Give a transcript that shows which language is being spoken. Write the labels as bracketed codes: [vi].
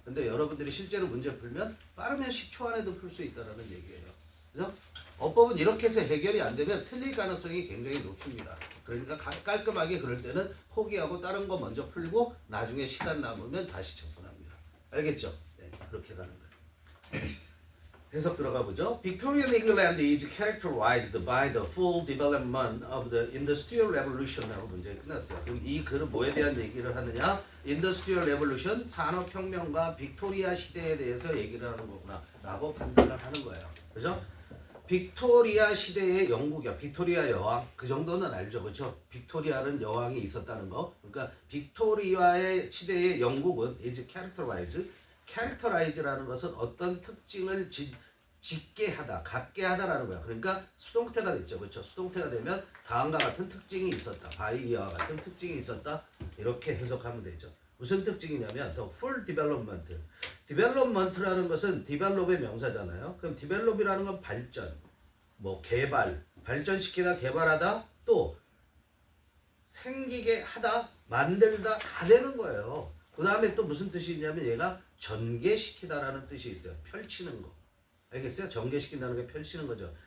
[ko] 근데 여러분들이 실제로 문제 풀면 빠르면 10초 안에도 풀 수 있다는 얘기예요. 그죠? 어법은 이렇게 해서 해결이 안 되면 틀릴 가능성이 굉장히 높습니다. 그러니까 깔끔하게 그럴 때는 포기하고 다른 거 먼저 풀고 나중에 시간 남으면 다시 접근합니다. 알겠죠? 네, 그렇게 가는 거예요. 해석 들어가 보죠. [en] Victorian England is characterized by the full development of the Industrial Revolution [ko] 라고 문제 끝났어요. 그럼 이 글은 뭐에 대한 얘기를 하느냐? Industrial Revolution, 산업혁명과 빅토리아 시대에 대해서 얘기를 하는 거구나 라고 판단을 하는 거예요. 그죠? 빅토리아 시대의 영국이야. 빅토리아 여왕. 그 정도는 알죠. 그렇죠? 빅토리아는 여왕이 있었다는 거. 그러니까 빅토리아의 시대의 영국은 [en] is characterized. [ko] characterize라는 것은 어떤 특징을 짓게 하다, 갖게 하다라는 거야. 그러니까 수동태가 됐죠. 그렇죠? 수동태가 되면 다음과 같은 특징이 있었다. by 이와 같은 특징이 있었다. 이렇게 해석하면 되죠. [en] 무슨 특징이냐면 the full development. [ko] development라는 것은 develop의 명사잖아요. 그럼 develop이라는 건 발전, 개발, 발전시키다, 개발하다, 또 생기게 하다, 만들다 다 되는 거예요. 그 다음에 또 무슨 뜻이 있냐면 얘가 전개시키다라는 뜻이 있어요. 펼치는 거. 알겠어요? 전개시킨다는 게 펼치는 거죠.